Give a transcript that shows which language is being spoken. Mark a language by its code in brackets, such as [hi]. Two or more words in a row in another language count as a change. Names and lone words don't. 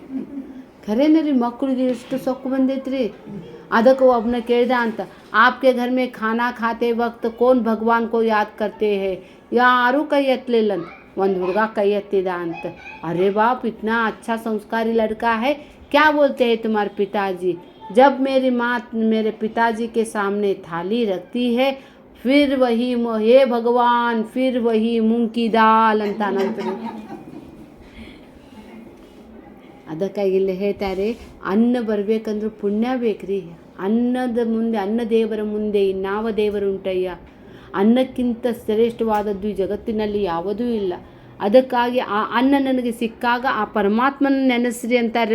[kn] ಖರೇನ ರೀ, ಮಕ್ಕಳಿಗೆ ಎಷ್ಟು ಸೊಕ್ಕು ಬಂದೈತ್ರಿ. ಅದಕ್ಕೆ ಒಬ್ಬನ ಕೇಳ್ದ ಅಂತ, [hi] आपके घर में खाना खाते वक्त कौन भगवान को याद करते हैं? [kn] ಯಾರೂ ಕೈ ಎತ್ತಲಿಲ್ಲಂತ. ಒಂದು ಹುಡುಗ ಕೈ ಎತ್ತಿದ ಅಂತ. [hi] अरे बाप, इतना अच्छा संस्कारी लड़का है, क्या बोलते है तुम्हारे पिताजी? जब मेरी माँ मेरे पिताजी के सामने थाली रखती है, फिर वही हे भगवान, फिर वही मूंग की दाल [kn] ಅಂತ ನಂತರ. ಅದಕ್ಕಾಗಿ ಇಲ್ಲಿ ಹೇಳ್ತಾರೆ, ಅನ್ನ ಬರಬೇಕಂದ್ರೆ ಪುಣ್ಯ ಬೇಕ್ರಿ. ಅನ್ನದ ಮುಂದೆ, ಅನ್ನ ದೇವರ ಮುಂದೆ ಇನ್ನಾವ ದೇವರುಂಟಯ್ಯ? ಅನ್ನಕ್ಕಿಂತ ಶ್ರೇಷ್ಠವಾದದ್ದು ಈ ಜಗತ್ತಿನಲ್ಲಿ ಯಾವುದೂ ಇಲ್ಲ. ಅದಕ್ಕಾಗಿ ಆ ಅನ್ನ ನನಗೆ ಸಿಕ್ಕಾಗ ಆ ಪರಮಾತ್ಮನ ನೆನೆಸ್ರಿ ಅಂತಾರೆ.